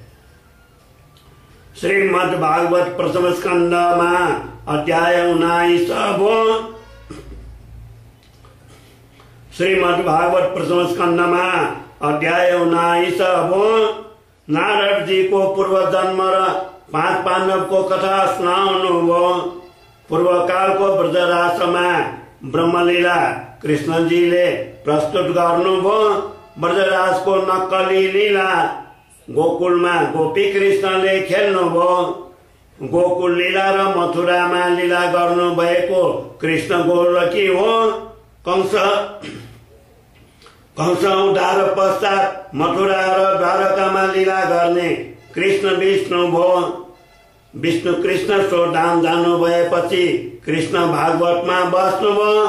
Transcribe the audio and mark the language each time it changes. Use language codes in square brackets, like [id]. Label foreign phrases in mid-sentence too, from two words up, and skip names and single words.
[ne] श्रीमद् भागवत प्रथम स्कंद में अध्याय 19। श्रीमद् भागवत प्रथम स्कंद में अध्याय 19। नारद जी को पूर्व जन्म र 5 पांडव को कथा सुनाउनु भयो। पूर्व काल को ब्रजराज में ब्रह्मलीला कृष्ण जी ले प्रस्तुत गर्नु भयो। ब्रजराज को नक्कली लीला गोकुल में गोपी कृष्ण ले खेल्नु भयो। गोकुल लीला र मथुरा में लीला गर्नु भएको कृष्ण गोलकी हो। कंस उद्धार पश्चात मथुरा र द्वारकामा लीला गर्ने कृष्ण विष्णु भयो। विष्णु कृष्ण सोधाम जानु भएपछि कृष्ण भागवतमा बस्नुभयो।